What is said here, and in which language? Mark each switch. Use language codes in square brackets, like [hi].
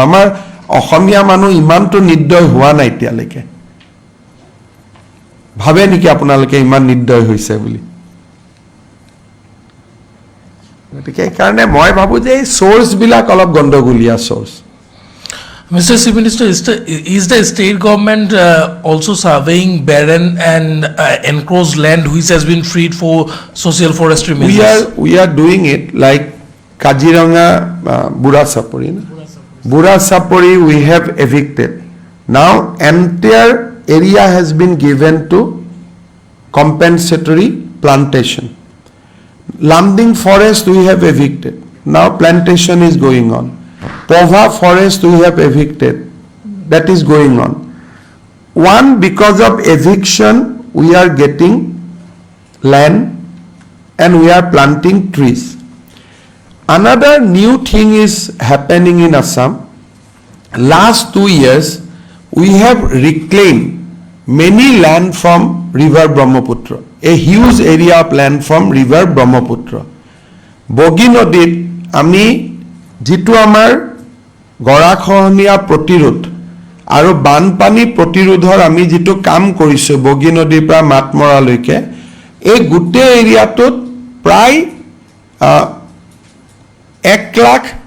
[as] আমাৰ অসমীয়া মানুহ ইমানটো নিৰ্দয় হোৱা নাই এতিয়ালৈকে। ভাবে নেকি আপোনালোকে ইমান নিৰ্দয় হৈছে বুলি? গতিকে সেইকাৰণে মই ভাবোঁ যে এই চ'ৰ্চবিলাক অলপ গণ্ডগোলীয়া source. [en] Mr. Chief Minister, is the state government also surveying barren and enclosed land which has been freed for social forestry measures? We are doing it like Kaziranga, Bura Sapori. Bura Sapori we have evicted. Now entire area has been given to compensatory plantation. Lamding forest we have evicted. Now plantation is going on. Pova forest we have evicted. That is going on. One, because of eviction we are getting land and we are planting trees. Another new thing is happening in Assam. Last 2 years we have reclaimed many land from river Brahmaputra, a huge area of land from river Brahmaputra. [as] Bogi Nodit ami jitu amar গৰাখহনীয়া প্ৰতিৰোধ আৰু বানপানী প্ৰতিৰোধৰ আমি যিটো কাম কৰিছোঁ বগী নদীৰ পৰা মাতমৰালৈকে, এই গোটেই এৰিয়াটোত প্ৰায় 1 লাখ,